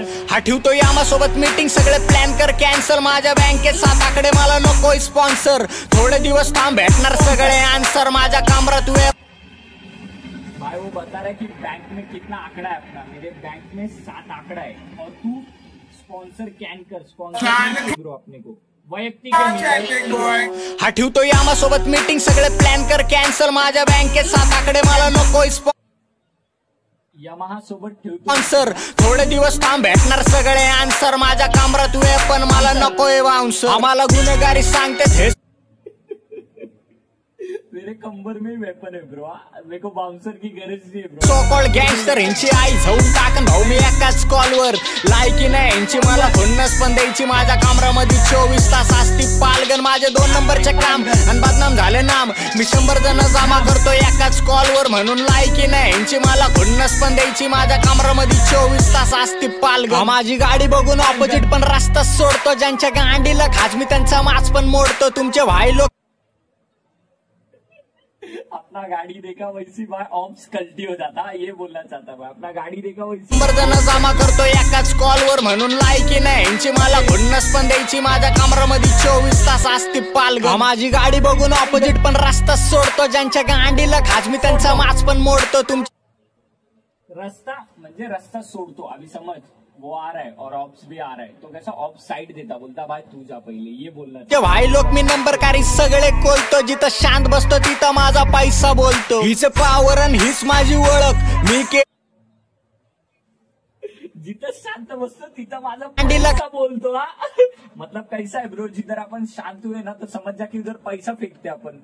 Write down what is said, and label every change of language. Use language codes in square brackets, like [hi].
[mr] हा ठेवतो यामा सोबत मीटिंग, सगळे प्लॅन कर कॅन्सल. माझ्या बँकेत 7 आकडे, मला नकोय स्पॉन्सर. थोडे दिवस थांब भेटणार सगळे आन्सर. माझ्या कमरात वेळ [hi] भाई वो बता रहा है कि बैंक में कितना आंकड़ा है अपना. मेरे बैंक में 7 आंकड़ा है और तू स्पॉन्सर कैन कर. स्पॉन्सर ब्रो अपने को वैयक्तिक [mr] हा ठेवतो यामा सोबत मीटिंग, सगळे प्लॅन कर कॅन्सल. माझ्या बँकेत 7 आकडे, मला नकोय यमाहा सोबत ठेवतो स्पॉन्सर. थोडे दिवस थांब भेटणार सगळे आन्सर. माझ्या कमरात वेळ पण मला नकोय बाउन्सर. आम्हाला गुन्हेगारी सांगते [hi] मेरे कंबर में वेपन है ब्रो. मेरे को बाउंसर की गरज नहीं है ब्रो. [mr] सो कॉल्ड गँगस्टर ह्यांची आई जाऊन टाकन भाऊ मी एकाच कॉलवर. लायकी नाही ह्यांची मला खुन्नस पण द्यायची. माझ्या कामरामध्ये 24 तास असती पालगन. माझे 2 नंबरचे काम आणि बदनाम झाले नाम. मी 100 जण जमा करतो एकाच कॉलवर, म्हणून लायकी नाही ह्यांची मला खुन्नस पण द्यायची. माझ्या कामरामध्ये 24 तास असती पालगन. माझी गाडी बघून ऑपोजिट पण रस्ता सोडतो. ज्यांच्या गांडीला खाज मी त्यांचा माच पण मोडतो. तुमचे भाई लोक [hi] अपना गाड़ी देखा वैसी भाई ऑप्स कल्टी हो जाता. ये बोलना चाहता भाई, अपना गाड़ी देखा वैसी. [mr] 100 जण जमा करतो एकाच कॉलवर, म्हणून लायकी नाही ह्यांची मला खुन्नस पण द्यायची. माझ्या कमरामध्ये 24 तास असती पालगन. माझी गाडी बघून ऑपोजिट पण रस्ता सोडतो. ज्यांच्या गांडीला खाज मी त्यांचा माच पण मोडतो. रास्ता म्हणजे रस्ता सोडतो. [hi] अभी समझ वो आ रहा है और ऑप्स भी आ रहा है, तो कैसा ऑप्स साइड देता, बोलता भाई तू जा पहिले. ये बोलना [mr] भाई लोक मी नंबरकारी सगळे कोलतो. जिथं शांत बसतो तिथं माझा पैसा बोलतो. हीच पावर आणि हीच माझी ओळख. मी जिथं शांत बसतो तिथं माझा पैसा बोलतो. [hi] हा मतलब कैसा है ब्रो, जिधर अपन शांत हुए ना तो समझ जा कि उधर पैसा फेंकते अपन.